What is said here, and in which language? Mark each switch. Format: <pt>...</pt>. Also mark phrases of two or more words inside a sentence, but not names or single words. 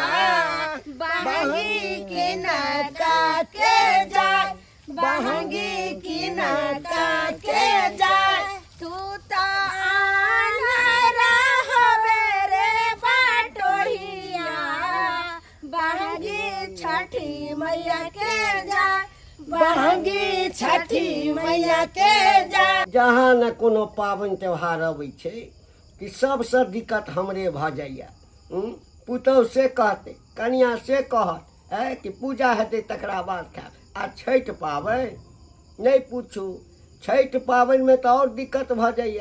<bho>बहंगी किनका के जाय बहंगी किनका के जाय तू तो आन्हरा हवे रे बाटोहिया बहंगी छठी मैया के जाय बहंगी छठी मैया के जाय।</bho> <mai>जहाँ न कोनो पाबनि त्यौहार अबै छै कि सबसँ दिक्कत हमरे भऽ जाइए। पुतहु से कहतै कनिया से कहत कि पूजा हेतै तकरा बाद खायब। आ छठि पाबनि नहीं पूछू, छठि पाबनिमे तऽ और दिक्कत भऽ जाइए।</mai>